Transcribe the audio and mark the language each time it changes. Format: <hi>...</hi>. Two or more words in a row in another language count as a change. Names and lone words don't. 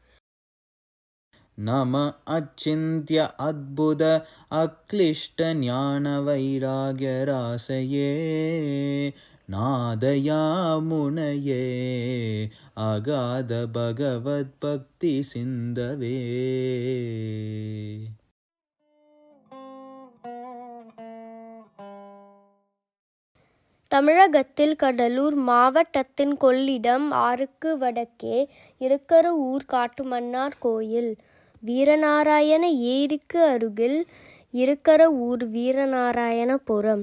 <sa>नम अचिन्त्य अद्भुत अक्लिष्ट ज्ञान वैराग्य रासये नादयामुनये अगाध भगवद्भक्ति सिन्धवे.</sa> <ta>தமிழகத்தில் கடலூர் மாவட்டத்தின் கொள்ளிடம் ஆறுக்கு வடக்கே இருக்கிற ஊர் காட்டுமன்னார் கோயில். வீரநாராயண ஏரிக்கு அருகில் இருக்கிற ஊர் வீரநாராயணபுரம்.</ta>